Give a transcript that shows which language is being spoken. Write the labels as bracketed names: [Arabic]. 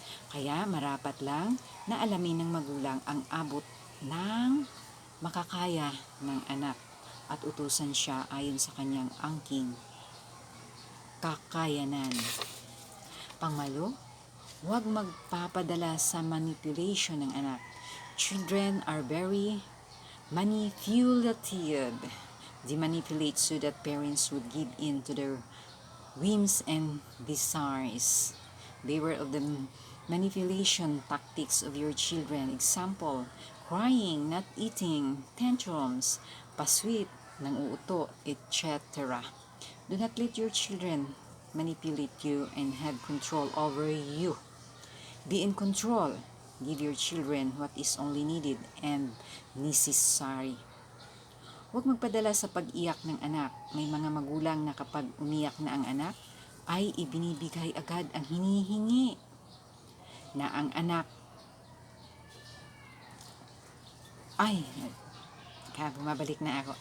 [Filipino] Kaya marapat lang na alamin ng magulang ang abot ng makakaya ng anak at utusan siya ayon sa kanyang angking kakayanan. Pang-8, huwag magpapadala sa manipulation ng anak. [English] Children are very manipulative. They manipulate so that parents would give in to their whims and desires. Beware of the manipulation tactics of your children. Example, crying, not eating, tantrums, [Filipino] pasweet, nang-uuto, [English] etc. Do not let your children manipulate you and have control over you. Be in control. Give your children what is only needed and necessary. [Filipino] Huwag magpadala sa pag-iyak ng anak. May mga magulang na kapag umiyak na ang anak, ay ibinibigay agad ang hinihingi na ang anak ay bumabalik na ako.